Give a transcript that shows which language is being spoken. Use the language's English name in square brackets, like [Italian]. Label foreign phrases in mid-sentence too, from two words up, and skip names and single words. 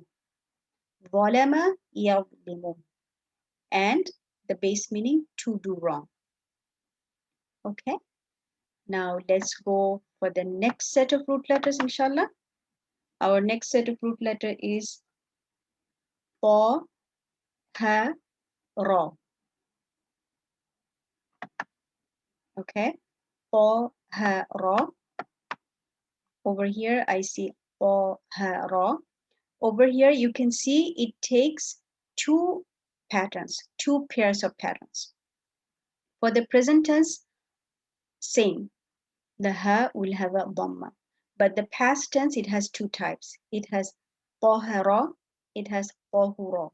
[Arabic] ظلما يظلم. [English] And the base meaning to do wrong. Okay, now let's go for the next set of root letters, inshallah. Our next set of root letter is ta, ha, ra. Okay, ta, ha, ra. Over here, I see ta, ha, ra. Over here, you can see it takes two patterns, two pairs of patterns. For the present tense, same. The ha will have a dhamma. But the past tense, it has two types. It has tahara, it has tahura.